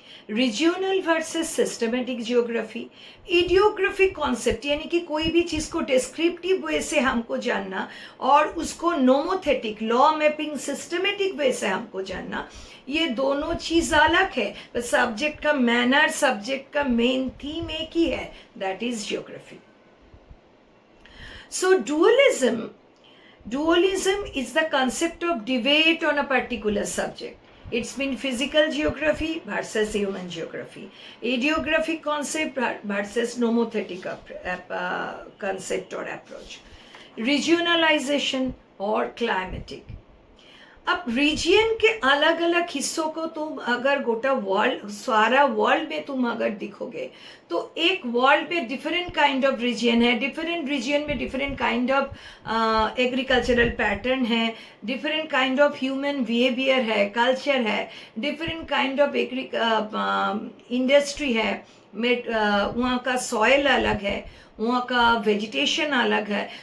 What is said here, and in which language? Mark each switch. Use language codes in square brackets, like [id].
[hi] Regional versus systematic geography, idiographic concept यानी कि कोई भी चीज़ को डिस्क्रिप्टिव वे से हमको जानना और उसको nomothetic law mapping systematic way से हमको जानना, ये दोनों चीज़ अलग है, बस सब्जेक्ट का मैनर, सब्जेक्ट का मेन थीम एक ही है, [en] That is geography. So dualism is the concept of debate on a particular subject. It's been physical geography versus human geography, idiographic concept versus nomothetic concept or approach, regionalization or climatic. [hi] अब region के अलग अलग हिस्सों को तुम अगर गोटा world, सारा वर्ल्ड में तुम अगर दिखोगे तो एक वर्ल्ड में डिफरेंट काइंड ऑफ रीजियन है, डिफरेंट रीजियन में different kind of agricultural pattern है, different kind of human behaviour है, कल्चर है, डिफरेंट काइंड ऑफ इंडस्ट्री है, वहाँ का सॉइल अलग है, वहाँ का वेजिटेशन अलग है.